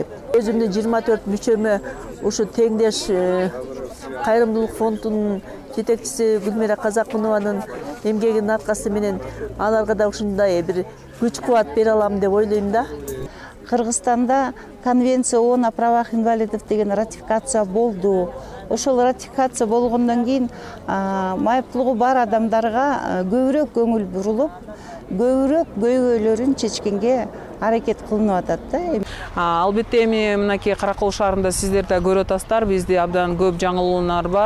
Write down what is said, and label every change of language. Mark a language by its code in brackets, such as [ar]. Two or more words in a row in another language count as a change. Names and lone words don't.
[ky] Өзүмдүн 24 мүчөмө ушу теңдеш кайрымдуулук фондунун жетекчиси Гүлмира Казакунованын эмгегинин аркасы менен аларга да ушундай бир күч кубат бере алам деп ойлойм да. Кыргызстанда [ru] Конвенция ООН о правах инвалидов [ky] деген ратификация болду. Ошол ратификация болгондон кийин майыптуулугу бар адамдарга көбүрөөк көңүл бурулуп, көбүрөөк көйгөйлөрүн чечкенге аракет кылынып атат да. Албетте эми мынакей Каракол шаарында сиздер да көрүп атасыздар, бизде абдан көп жаңылуулар бар.